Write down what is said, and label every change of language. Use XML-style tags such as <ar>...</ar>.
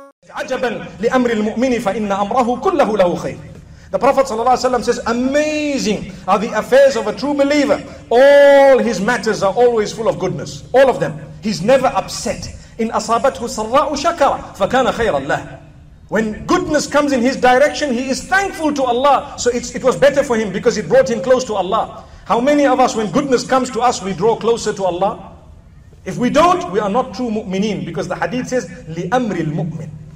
<ar>عجبا لأمر المؤمن فإن أمره كله له خير.</ar> <en>The Prophet ﷺ says, amazing are the affairs of a true believer. All his matters are always full of goodness. All of them. He's never upset.</en> <ar>إن أصابته سراء شكر فكان خيرا له.</ar> <en>When goodness comes in his direction, he is thankful to Allah. So it was better for him because it brought him close to Allah. How many of us, when goodness comes to us, we draw closer to Allah? If we don't, we are not true mu'mineen, because the hadith says,</en> <ar>لِأَمْرِ الْمُؤْمِنِ.</ar>